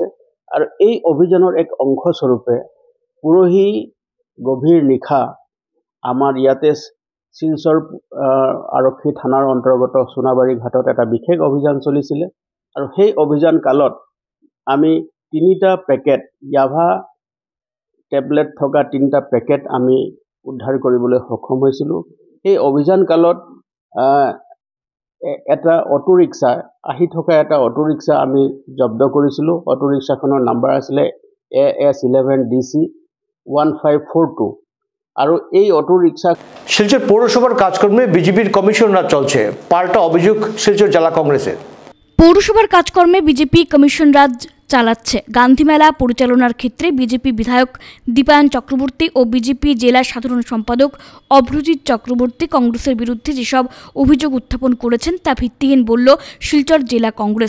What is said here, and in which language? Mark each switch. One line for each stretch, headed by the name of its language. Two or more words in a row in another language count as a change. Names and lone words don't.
Assamese: আৰু এই অভিযানৰ এক অংশস্বৰূপে পৰহি গভীৰ নিশা আমাৰ ইয়াতে শিলচৰ আৰক্ষী থানাৰ অন্তৰ্গত সোণাবাৰী ঘাটত এটা বিশেষ অভিযান চলিছিলে আৰু সেই অভিযান কালত আমি 3টা পেকেট ইয়াভা টেবলেট থকা 3টা পেকেট আমি উদ্ধাৰ কৰিবলৈ সক্ষম হৈছিলোঁ। এই অভিযান কালত এটা অটোৰিক্সা আহি থকা এটা অটোৰিক্সা আমি জব্দ কৰিছিলোঁ। অটোৰিক্সাখনৰ নাম্বাৰ আছিলে AS11DC 1542 আৰু এই অটোরিক্সা।
Bangla: শিলচর পৌরসভার কাজকর্মে বিজেপির কমিশনার চলছে, পাল্টা অভিযোগ শিলচর জেলা কংগ্রেসের। পৌরসভার কাজকর্মে বিজেপি কমিশন রাজ চালাচ্ছে। গান্ধী মেলা পরিচালনার ক্ষেত্রে বিজেপি বিধায়ক দীপায়ন চক্রবর্তী ও বিজেপি জেলা সাধারণ সম্পাদক অভ্রজিৎ চক্রবর্তী কংগ্রেসের বিরুদ্ধে যেসব অভিযোগ উত্থাপন করেছেন তা ভিত্তিহীন বলল শিলচর জেলা কংগ্রেস।